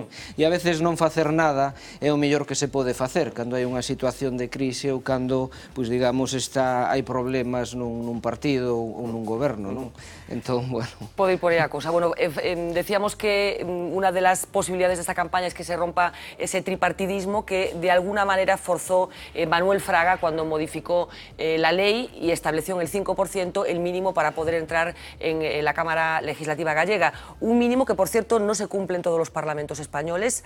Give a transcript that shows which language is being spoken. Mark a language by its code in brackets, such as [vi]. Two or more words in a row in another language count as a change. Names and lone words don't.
[gl] E a veces non facer nada é o mellor que se pode facer cando hai unha situación de crise ou cando, pois digamos, hai problemas nun partido ou nun goberno, non? Entón, bueno... Pode ir por aí a cousa. [es] Bueno, decíamos que unha de las posibilidades desta campaña es que se rompa ese tripartidismo que de alguna manera forzó Manuel Fraga cuando modificó la ley y estableció en el 5% el mínimo para poder entrar en la Cámara Legislativa gallega. Un mínimo que, por cierto, no se cumple en todos los parlamentos españoles.